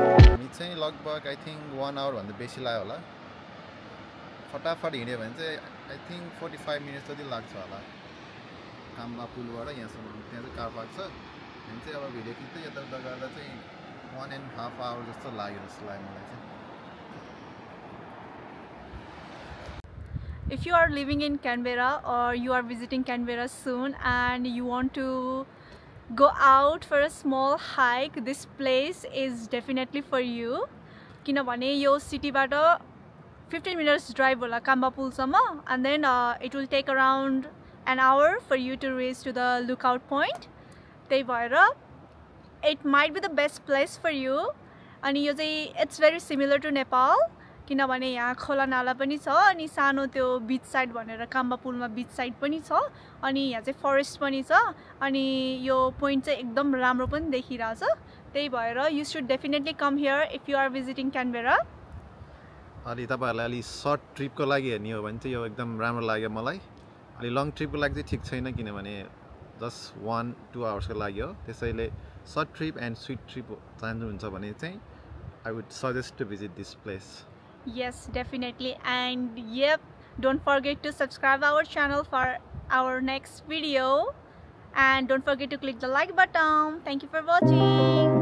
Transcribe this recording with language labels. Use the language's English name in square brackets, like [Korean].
[Nepali] हामी चाहिँ लगभग आई थिङ्क 1 आवर भन्दा बेसी लाग्यो होला फटाफट हिँड्यो भने चाहिँ आई थिङ्क 45 मिनट जति लाग्छ होला काममा पुलबाट यहाँसम्म त्यहाँ चाहिँ कार पार्क छ हामी चाहिँ अब भिडियो खिच्दै यताउता गर्दा चाहिँ 1.5 आवर जस्तो लाग्यो जस्तो लाग्यो मलाई चाहिँ [English] If you are living in Canberra or you are visiting Canberra soon and you want to go out for a small hike, this place is definitely for you. [Nepali] किनभने यो सिटीबाट 15 minutes drive होला Kamba पुलसम्म [English] and then it will take around an hour for you to reach to the lookout point. [Nepali] त्यही भएर [English] it might be the best place for you. [Nepali] अनि यो चाहिँ [English] it's very similar to Nepal. [Nepali] किनभने यहाँ खोला नाला पनि छ अनि सानो त्यो बीच साइड भनेर काम्बा पुलमा बीच साइड पनि छ अनि यहाँ चाहिँ फरेस्ट पनि छ अनि यो पोइन्ट चाहिँ एकदम राम्रो पनि देखिरहेछ त्यही भएर [English] you should definitely come here if you are visiting Canberra [Nepali] अलि तपाईहरुलाई अलि सर्ट ट्रिपको लागि हेर्ने हो भने चाहिँ यो एकदम राम्रो लाग्यो मलाई अलि लङ ट्रिपको लागि चाहिँ ठीक छैन किनभने जस्ट 1-2 आवर्सको लागि हो त्यसैले short trip and sweet trip चाहनुहुन्छ भने चाहिँ [English] I would suggest to visit this place. Yes, definitely. And yep, don't forget to subscribe our channel for our next video and don't forget to click the like button. Thank you for watching.